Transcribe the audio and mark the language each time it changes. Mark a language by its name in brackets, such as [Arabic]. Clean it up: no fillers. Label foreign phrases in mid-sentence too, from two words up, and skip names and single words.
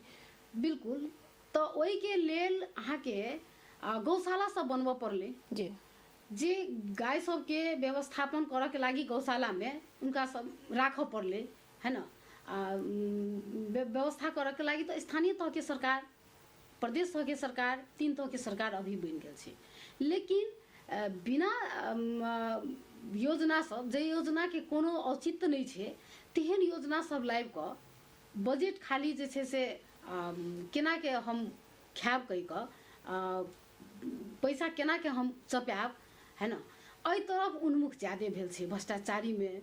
[Maithili] बिल्कुल, तऽ ओहि के लेल अहाँके गौशाला सब बनबऽ पड़लै। जी, जे गाय सबके व्यवस्थापन करऽ के लागी गौशाला में उनका सब राखऽ पड़लै, है ना। व्यवस्था करऽ के लागी तो स्थानीय तह के सरकार, प्रदेश तह के सरकार, 3 तह के सरकार अभी बन गेल छै। लेकिन बिना योजना सब, जे योजना के कोनो औचित्य नहीं छै, तेहन योजना सब लाबि कऽ बजट खाली जे छै से केना के हम खायब कहि कऽ पैसा केना के हम चपायब, है ना, एहि तरफ उन्मुख ज्यादे भेल छै भ्रष्टाचारी में।